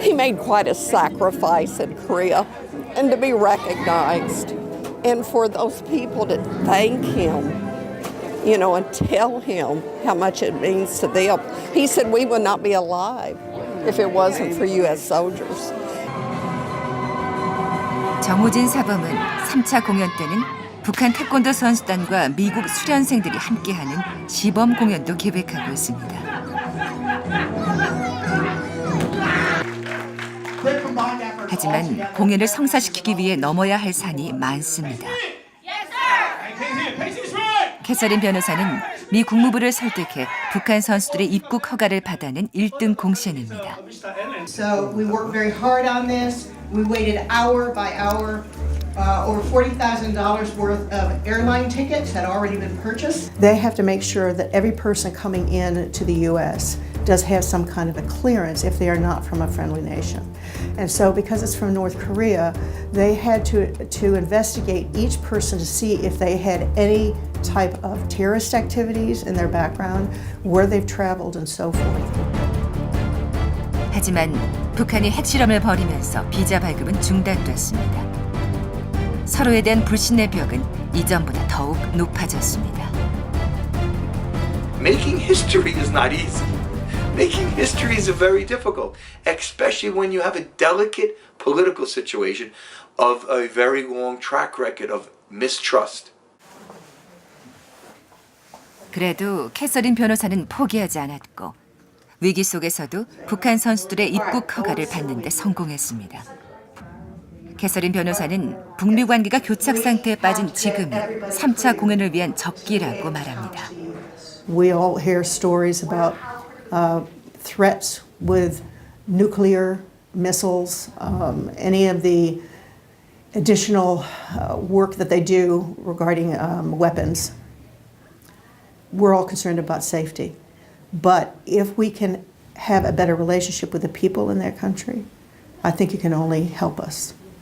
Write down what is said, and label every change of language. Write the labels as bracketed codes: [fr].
[en] He made quite a sacrifice in Korea, and to be recognized, and for those people to thank him, you know, and tell him how much it means to them. He said we would not be alive if it wasn't for you as soldiers. [ko] 정우진 사범은 3차 공연 때는 북한 태권도 선수단과 미국 수련생들이 함께하는 시범 공연도 기획하고 있습니다. 하지만 공연을 성사시키기 위해 넘어야 할 산이 많습니다. 캐서린 변호사는 미 국무부를 설득해 북한 선수들의 입국 허가를 받아낸 1등 공신입니다. [en] So we worked very hard on this. We waited hour by hour. Over $40,000 worth of airline tickets had already been purchased. They have to make sure that every person coming in to the U.S. does have some kind of a clearance if they are not from a friendly nation. And so because it's from North Korea, they had to investigate each person to see if they had any type of terrorist activities in their background, where they've traveled, and so forth. [ko] 하지만 북한이 핵실험을 벌이면서 비자 발급은 중단됐습니다. 서로에 대한 불신의 벽은 이전보다 더욱 높아졌습니다. [en] Making history is not easy. Making history is very difficult, especially when you have a delicate political situation of a very long track record of mistrust. [ko] 그래도 캐서린 변호사는 포기하지 않았고 위기 속에서도 북한 선수들의 입국 허가를 받는 데 성공했습니다. 캐서린 변호사는 북미 관계가 교착 상태에 빠진 지금이 3차 공연을 위한 적기라고 말합니다. [en] We all hear stories about threats with nuclear missiles, any of the additional work that they do regarding weapons. We're all concerned about safety. But if we can have a better relationship with the people in their country, I think it can only help us.